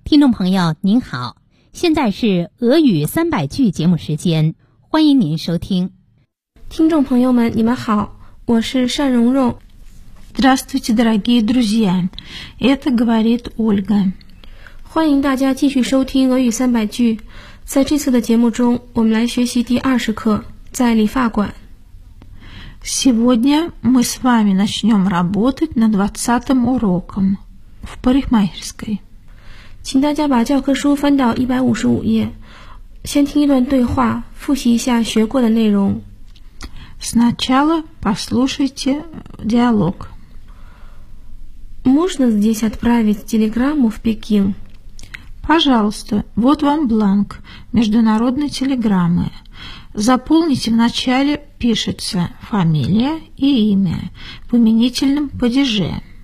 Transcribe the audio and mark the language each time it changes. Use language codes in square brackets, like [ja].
[zh] 朋友您好，现在是俄语三百句节目时间，欢迎您收听。听众朋友们你们好，我是单蓉蓉。 [ru] Здравствуйте, дорогие друзья, это говорит Ольга. [zh] 欢迎大家继续收听俄语三百句。在这次的节目中我们来学习第二十课，在理发馆。 [ru] Сегодня мы с вами начнем работать над 20-м уроком в парикмахерской. [zh] 请大家把教科书翻到155页，先听一段对话，复习一下学过的内容。 [ru] Сначала послушайте диалог. Можно здесь отправить телеграмму в Пекин? Пожалуйста, вот вам бланк международной телеграммы. Заполните вначале, пишется фамилия и имя в именительном падеже.